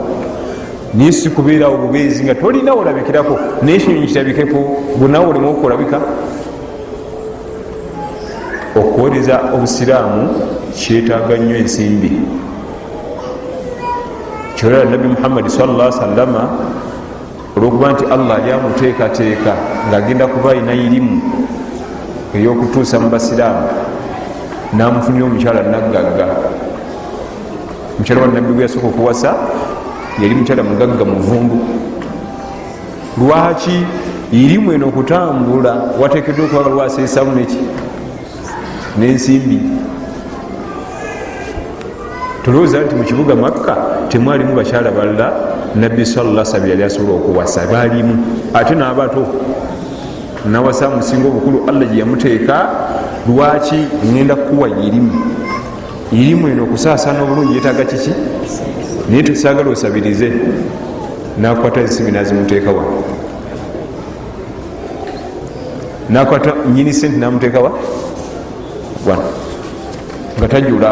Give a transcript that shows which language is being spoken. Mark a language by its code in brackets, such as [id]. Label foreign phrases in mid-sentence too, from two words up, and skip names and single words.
[lg] Naye si kubeerawo bubeezi nga tolinawo olabikirako naye ekinyonyi kirabikeko gwenawe olemu okulabika. Okuweereza obusiraamu kyetaaga nnyo ensimbi. Kyolera Nabbi Muhammad [ar] صلى الله عليه وسلم [lg] olwokuba nti Allah ali amuteekateeka ng'agenda kuba alina irimu ey'okutuusa mu basiraamu, n'amufunira omukyala naggagga. Omukyala wa Nabbi gwe yasooka okuwasa yali mukyala mugagga muvundu. Lwaki? Irimu eno okutambula wateekeddwa okuba lwaseesamu neki n'ensimbi. Tulowooza nti mu kibuga Makka temwalimu bakyala balala Nabbi [ar] صلى الله عليه وسلم [lg] yali asobola okuwasa, baalimu. Ate n'abato nawasa musinga obukulu Allah gye yamuteeka. Lwaki? ngenda kukuwa irimu. Irimu eno okusaasaana obulungi yeetaaga kiki? Naye tusaagala osabirize. Nakwata ensimbi nazimuteeka wa, nakwata nyini sente namuteeka wa wano nga tajula.